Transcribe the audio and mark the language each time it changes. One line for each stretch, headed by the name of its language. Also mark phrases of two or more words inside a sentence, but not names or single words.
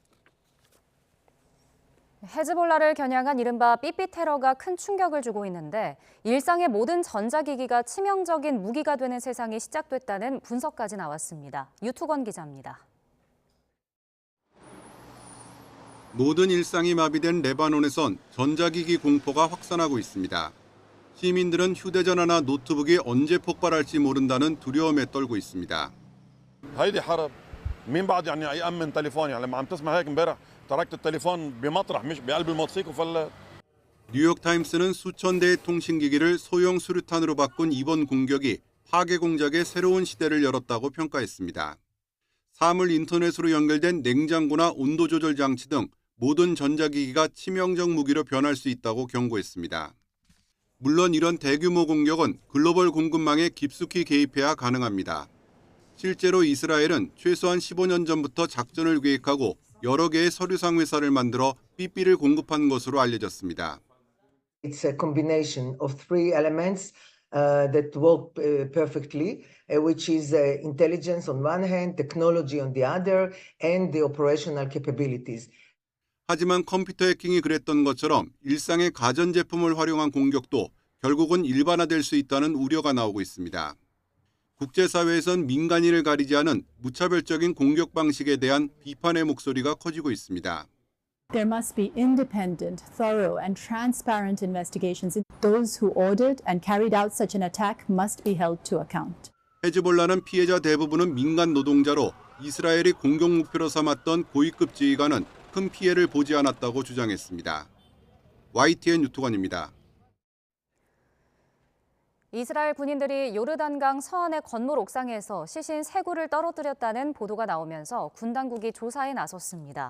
Korean: 헤즈볼라를 겨냥한 이른바 삐삐 테러가 큰 충격을 주고 있는데 일상의 모든 전자기기가 치명적인 무기가 되는 세상이 시작됐다는 분석까지 나왔습니다. 유투건 기자입니다. 모든 일상이 마비된 레바논에선 전자기기 공포가 확산하고 있습니다. 시민들은 휴대전화나 노트북이 언제 폭발할지 모른다는 두려움에 떨고 있습니다.
Arabic: هيدي حرب مين بعد يعني يأمن تليفوني يعني لما عم تسمع هيك امبارح تركت التليفون بمطرح مش بقلب الموتوسيكل وفلت.
Korean: 뉴욕타임스는 수천 대의 통신기기를 소형 수류탄으로 바꾼 이번 공격이 파괴 공작의 새로운 시대를 열었다고 평가했습니다. 사물 인터넷으로 연결된 냉장고나 온도 조절 장치 등 모든 전자기기가 치명적 무기로 변할 수 있다고 경고했습니다. 물론 이런 대규모 공격은 글로벌 공급망에 깊숙이 개입해야 가능합니다. 실제로 이스라엘은 최소한 15년 전부터 작전을 계획하고 여러 개의 서류상 회사를 만들어 삐삐를 공급한 것으로 알려졌습니다.
English: It's a combination of three elements that work perfectly, which is intelligence on one hand, technology on the other, and the operational capabilities.
Korean: 하지만 컴퓨터 해킹이 그랬던 것처럼 일상의 가전제품을 활용한 공격도 결국은 일반화될 수 있다는 우려가 나오고 있습니다. 국제사회에선 민간인을 가리지 않은 무차별적인 공격 방식에 대한 비판의 목소리가 커지고 있습니다.
English: There must be independent, thorough, and transparent investigations. Those who ordered and carried out such an attack must be held to account.
Korean: 헤즈볼라는 피해자 대부분은 민간 노동자로 이스라엘이 공격 목표로 삼았던 고위급 지휘관은 큰 피해를 보지 않았다고 주장했습니다. YTN 유투관입니다. 이스라엘 군인들이 요르단강 서안의 건물 옥상에서 시신 3구를 떨어뜨렸다는 보도가 나오면서 군 당국이 조사에 나섰습니다.